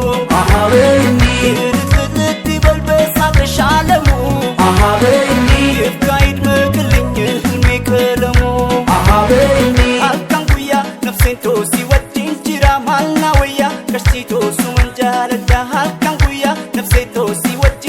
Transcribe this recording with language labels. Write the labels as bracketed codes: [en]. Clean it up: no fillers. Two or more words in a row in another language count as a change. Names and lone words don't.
[am] ልትልት ይበል በሳቅሽ አለሙ ይብቃ ይድመቅልኝ ህልሜ ቀለሙ [om] halkankuya nafseen toosii wajjin jira maalna wayya kashtii toosu manjaaladha halkankuya nafseen toosii